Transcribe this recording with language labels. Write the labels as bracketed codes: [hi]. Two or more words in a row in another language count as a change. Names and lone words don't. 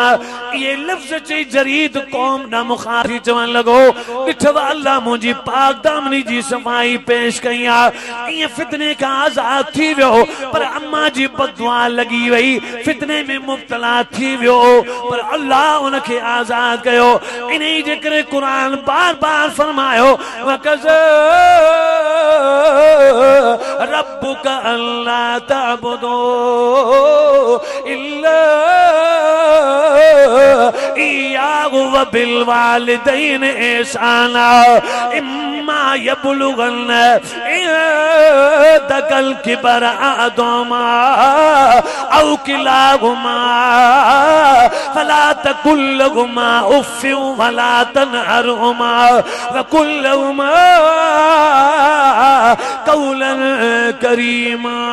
[sd] इहे लफ़्ज़ चई जरीद क़ौम ॾांहुं मुखातिब चवण लॻो, ॾिठव अल्लाह मुंहिंजी पाक दामनी जी सफ़ाई पेश कई आहे। ईअं फितने खां आज़ाद थी वियो, पर अम्मा जी बददुआ लॻी वई, फितने में मुब्तला थी वियो, पर अल्लाह उनखे आज़ाद कयो। इन्ही जे करे क़ुरान बार बार फरमायो, [ar] وقضى ربك ألا تعبدوا إلا إياه وبالوالدين إحسانا إما يبلغن عندك الكبر أحدهما أو كلاهما فلا تقل لهما أف ولا تنهرهما وقل لهما قولا كريما.